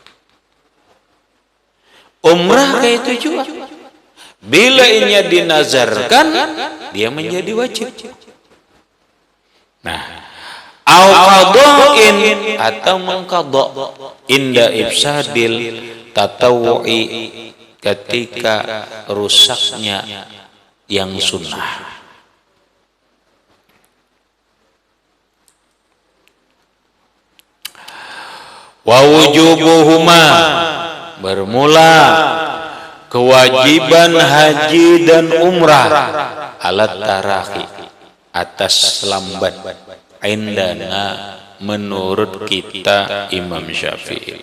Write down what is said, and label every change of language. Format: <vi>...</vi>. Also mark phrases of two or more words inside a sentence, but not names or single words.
<bjn>Umrah kayak itu juga. Bila inya dinazarkan, dia menjadi wajib. Nah,</bjn> <ar>أو قضاء</ar> <bjn>atau mengqada'</bjn> <ar>عند إفساد التطوع,</ar> <bjn>ketika rusaknya yang sunnah.</bjn> <ar>ووجوبهما,</ar> <bjn>bermula kewajiban haji dan umrah</bjn> <ar>على التراخي,</ar> <bjn>atas lambat, indana menurut kita Imam Syafi'i.</bjn>